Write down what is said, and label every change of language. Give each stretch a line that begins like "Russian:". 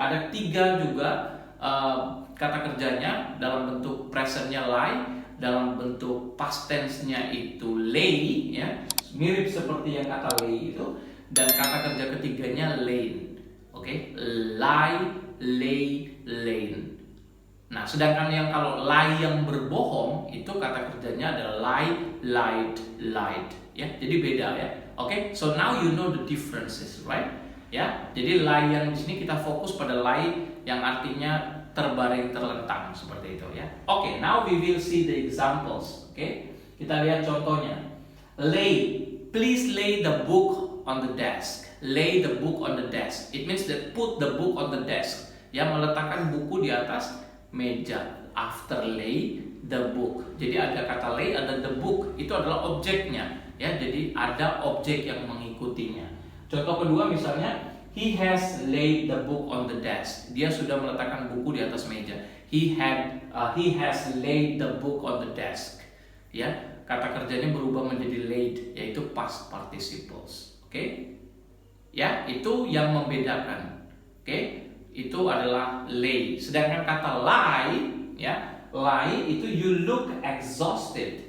Indonesian: Ada 3 juga kata kerjanya, dalam bentuk presentnya lie, dalam bentuk past tense-nya itu lay ya, mirip seperti yang kata lay itu, dan kata kerja ketiganya lain. Oke, lie, lay, lain. Nah, sedangkan yang kalau lie yang berbohong itu kata kerjanya adalah lie, lied, lied ya. Jadi beda ya.
English: Oke, so now you know the differences, right?
Indonesian: Ya, jadi lie yang di sini kita fokus pada lie yang artinya terbaring, terlentang seperti itu ya.
English: Oke, now we will see the examples.
Indonesian: Oke, kita lihat contohnya.
English: Lay, please lay the book on the desk. Lay the book on the desk. It means that put the book on the desk.
Indonesian: Ya, meletakkan buku di atas meja.
English: After lay the book.
Indonesian: Jadi ada kata lay, ada the book. Itu adalah objeknya. Ya, jadi ada objek yang mengikutinya. Contoh kedua misalnya,
English: he has laid the book on the desk.
Indonesian: Dia sudah meletakkan buku di atas meja.
English: He has laid the book on the desk.
Indonesian: Ya, kata kerjanya berubah menjadi laid, yaitu past participles. Oke? Ya, itu yang membedakan. Oke? Itu adalah lay. Sedangkan kata lie, ya, lie itu
English: you look exhausted.